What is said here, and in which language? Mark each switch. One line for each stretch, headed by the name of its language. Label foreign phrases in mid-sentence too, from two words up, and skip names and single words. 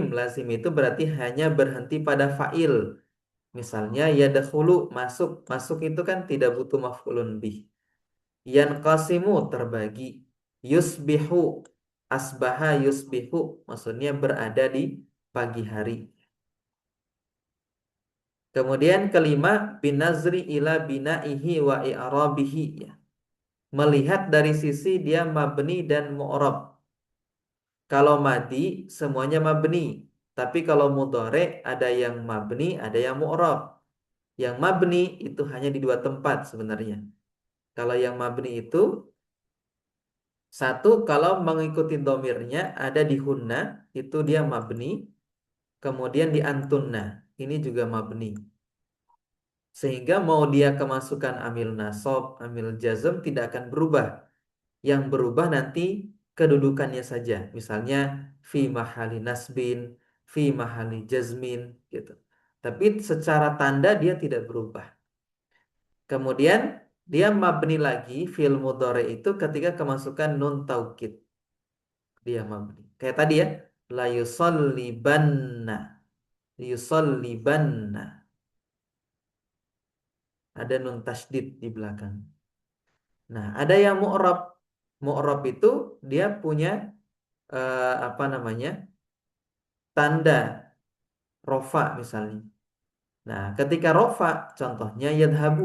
Indonesian: Lazim itu berarti hanya berhenti pada fa'il. Misalnya yadkhulu, masuk. Masuk itu kan tidak butuh
Arabic: مفعول به.
Indonesian: Yanqasimu, terbagi.
Arabic: يصبح، أصبح يصبح,
Indonesian: maksudnya berada di pagi hari. Kemudian kelima,
Arabic: بالنظر إلى بنائه وإعرابه ya.
Indonesian: Melihat dari sisi dia mabni dan mu'rab. Kalau madi semuanya mabni, tapi kalau mudhari ada yang mabni, ada yang mu'rab. Yang mabni itu hanya di 2 tempat sebenarnya. Kalau yang mabni itu satu, kalau mengikuti domirnya ada di hunna, itu dia mabni. Kemudian di antunna, ini juga mabni. Sehingga mau dia kemasukan
Arabic: عامل نصب، عامل جزم
Indonesian: tidak akan berubah. Yang berubah nanti kedudukannya saja. Misalnya
Arabic: في محل نصب، في محل جزم
Indonesian: gitu. Tapi secara tanda dia tidak berubah. Kemudian dia mabni lagi
Arabic: فعل مضارع
Indonesian: itu ketika kemasukan
Arabic: نون التوكيد.
Indonesian: Dia mabni. Kayak tadi ya,
Arabic: لا يصلبن، يصلبن.
Indonesian: Ada
Arabic: نون التشديد
Indonesian: di belakang. Nah, ada yang mu'rab. Mu'rab itu dia punya apa namanya? Tanda rofa misalnya. Nah, ketika rofa contohnya yadhabu.